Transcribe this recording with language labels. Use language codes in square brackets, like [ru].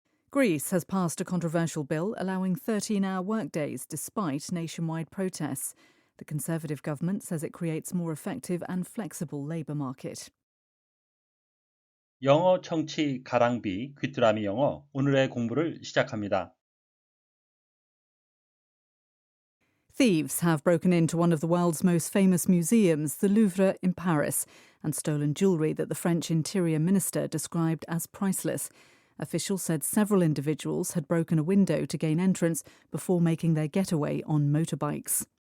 [en] Greece has passed a controversial bill allowing 13-hour workdays despite nationwide protests. The Conservative government says it creates more effective and flexible labour market. [ko] 영어 청취 가랑비 귀뚜라미 영어 오늘의 공부를 시작합니다. [en] Thieves have broken into one of the world's most famous museums, the Louvre in Paris, and stolen jewellery that the French Interior Minister described as priceless. Officials said several individuals had broken a window to gain entrance before making their getaway on motorbikes.